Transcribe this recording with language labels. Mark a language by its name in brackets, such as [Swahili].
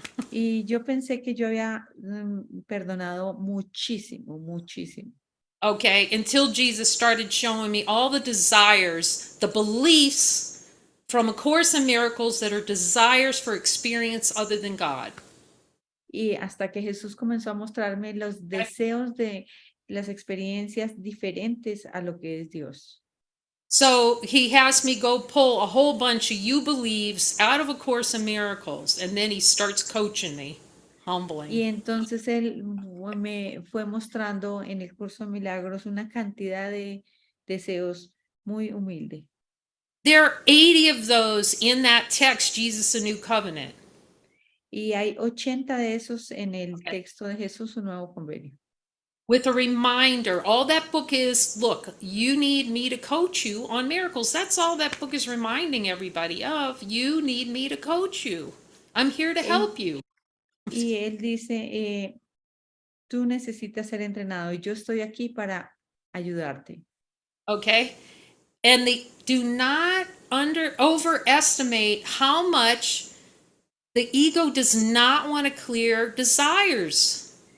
[Spanish] Y yo pensé que yo había perdonado muchísimo, muchísimo. [English] Okay, until Jesus started showing me all the desires, the beliefs from A Course in Miracles that are desires for experience other than God. [Spanish] Y hasta que Jesús comenzó a mostrarme los deseos de las experiencias diferentes a lo que es Dios. [English] So he has me go pull a whole bunch of you believes out of A Course in Miracles, and then he starts coaching me, humbling. [Spanish] Y entonces él me fue mostrando en el curso de milagros una cantidad de deseos muy humilde. [English] There are 80 of those in that text, Jesus, a New Covenant. [Spanish] Y hay 80 de esos en el texto de Jesús, un nuevo convenio. [English] With a reminder, all that book is, look, you need me to coach you on miracles. That's all that book is reminding everybody of. You need me to coach you. I'm here to help you. [Spanish] Y él dice, tú necesitas ser entrenado y yo estoy aquí para ayudarte. [English] Okay? And do not overestimate how much the ego does not want to clear desires.